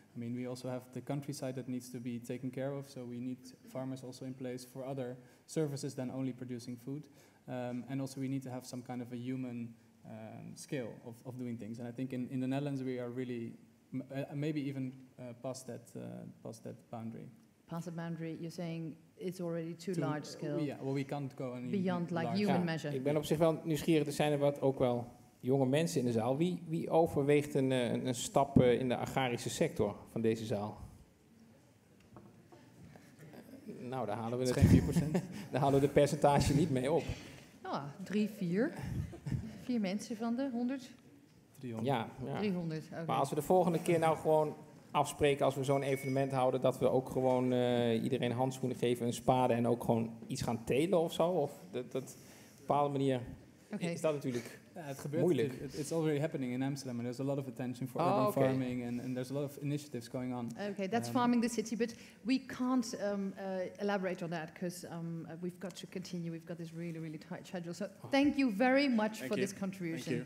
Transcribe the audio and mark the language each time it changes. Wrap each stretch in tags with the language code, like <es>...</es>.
<en>I mean, we also have the countryside that needs to be taken care of, so we need farmers also in place for other services than only producing food, and also we need to have some kind of a human scale of doing things. And I think in the Netherlands we are really maybe even past that boundary. Past the boundary, you're saying it's already too large scale. Yeah, well, we can't go any beyond like human measure.</en> <nl>Ik ben op zich wel nieuwsgierig. Er zijn er ook wel jonge mensen in de zaal. Wie overweegt een stap in de agrarische sector van deze zaal? Nou, daar halen we het geen 4%. Daar halen we de percentage niet mee op. 3, 4. 4 mensen van de 100? 300. Ja. 300, okay. Maar als we de volgende keer nou gewoon afspreken, als we zo'n evenement houden, dat we ook gewoon iedereen handschoenen geven, een spade en ook gewoon iets gaan telen of zo? Of dat op een bepaalde manier is dat natuurlijk het gebeurt, moeilijk.</nl> <en>It's already happening in Amsterdam, and there's a lot of attention for urban farming, and there's a lot of initiatives going on. Okay, that's farming the city, but we can't elaborate on that because we've got to continue. We've got this really, really tight schedule. So thank you very much for this contribution.</en>